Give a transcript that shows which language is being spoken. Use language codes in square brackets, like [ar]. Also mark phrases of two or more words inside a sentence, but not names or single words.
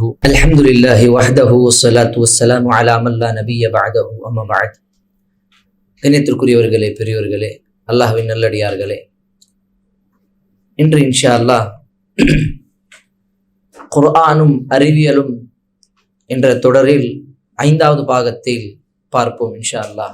[ar] الحمد لله وحده والصلاة والسلام على من لا نبي بعده أما بعد. [ta] கண்ணியத்திற்குரியவர்களே, பெரியவர்களே, அல்லாஹ்வின் நல்லடியார்களே, இன்று [ar] إن شاء الله [ta] குர்ஆனும் அறிவியலும் என்ற தொடரில் 5வது பாகத்தில் பார்ப்போம் [ar] إن شاء الله.